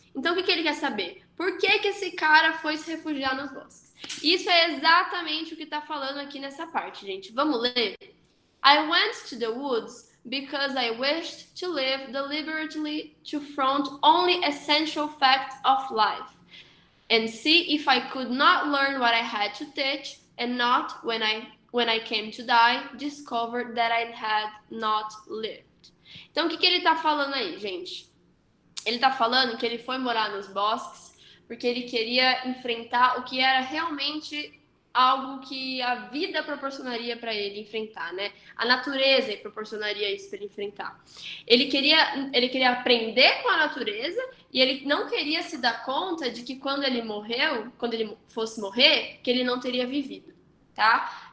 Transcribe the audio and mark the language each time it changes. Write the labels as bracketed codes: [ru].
[pt] Então, o que ele quer saber? Por que esse cara foi se refugiar nos bosques? Isso é exatamente o que está falando aqui nessa parte, gente. Vamos ler? [en] I went to the woods because I wished to live deliberately to front only essential facts of life and see if I could not learn what I had to teach and not, when I came to die, discover that I had not lived. [pt] Então, o que ele está falando aí, gente? Ele está falando que ele foi morar nos bosques porque ele queria enfrentar o que era realmente algo que a vida proporcionaria para ele enfrentar, né? A natureza proporcionaria isso para ele enfrentar. Ele queria aprender com a natureza e ele não queria se dar conta de que quando ele fosse morrer, que ele não teria vivido, tá?